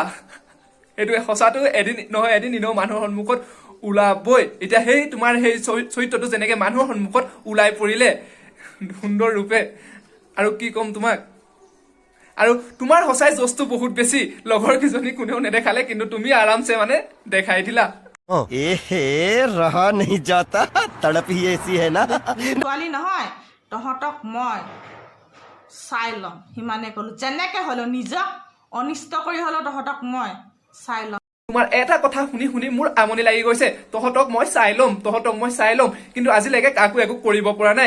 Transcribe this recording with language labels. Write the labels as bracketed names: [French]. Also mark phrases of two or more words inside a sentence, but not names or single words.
[Assamese] এইটোৱে সঁচাটো এদিন নহয় এদিন এনেও মানুহৰ সন্মুখত ওলাবই। এতিয়া সেই তোমাৰ সেই চৰিত্ৰটো যেনেকে মানুহৰ সন্মুখত ওলাই পৰিলে সুন্দৰ ৰূপে আৰু কি ক'ম তোমাক। আৰু তোমাৰ সঁচাই জোচটো বহুত বেছি লগৰ কিজনী কোনেও নেদেখালে কিন্তু তুমি আৰামছে মানে দেখাই দিলা। [Hindi] रहा नहीं जाता तड़प ही ऐसी है ना [Assamese] ছোৱালী নহয় তহঁতক মই চাই ল'ম সিমানে ক'লো যেনেকে হ'লেও নিজক অনিষ্ট কৰি হ'লেও তহঁতক মই চাই ল'ম। তোমাৰ এটা কথা শুনি শুনি মোৰ আমনি লাগি গৈছে। তহঁতক মই চাই ল'ম কিন্তু আজিলৈকে কাকো একো কৰিব পৰা নাই।